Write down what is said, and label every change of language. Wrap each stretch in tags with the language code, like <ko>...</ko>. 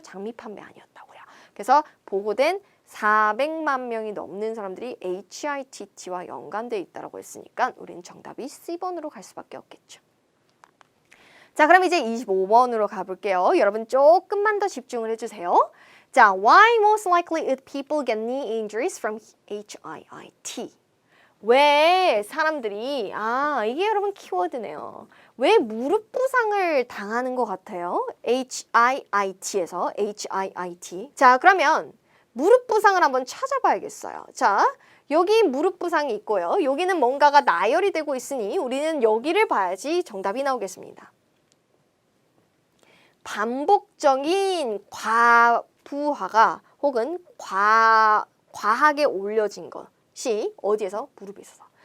<ko>장비 판매 아니었다고요. 그래서 보고된 400만 명이 넘는 사람들이 HITT와 연관되어 있다고 했으니까 우리는 정답이 C번으로 갈 수밖에 없겠죠. 자, 그럼 이제 25번으로 가볼게요. 여러분 조금만 더 집중을 해주세요.</ko> <en>자, why most likely would people get knee injuries from HIIT?</en> <ko>왜 사람들이, 이게 여러분 키워드네요. 왜 무릎 부상을 당하는 것 같아요? HIIT에서 HIIT. 자, 그러면 무릎 부상을 한번 찾아봐야겠어요. 자, 여기 무릎 부상이 있고요. 여기는 뭔가가 나열이 되고 있으니 우리는 여기를 봐야지 정답이 나오겠습니다. 반복적인 과부하가 혹은 과하게 올려진 것이 어디에서? 무릎에 있어서.</ko>